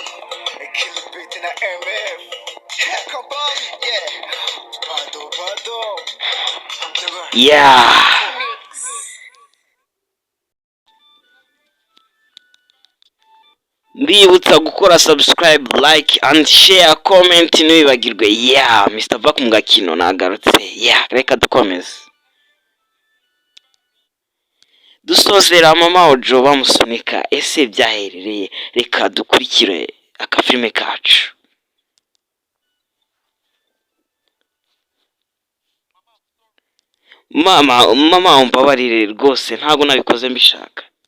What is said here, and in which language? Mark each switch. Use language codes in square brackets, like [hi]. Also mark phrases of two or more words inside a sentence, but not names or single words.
[rw] Yeah. Mbibutsa gukora subscribe, [en] like and share, comment ntibibagirwe. Yeah, Mr. [rw] Back Mugakino nagarutse. Yeah, reka dukomeze. Dusozera mama Ojo bamusunika, ese byaherereye. Reka dukurikire akafilme kacu. Mama umbabarire rwose ntago nabikoze mbishaka.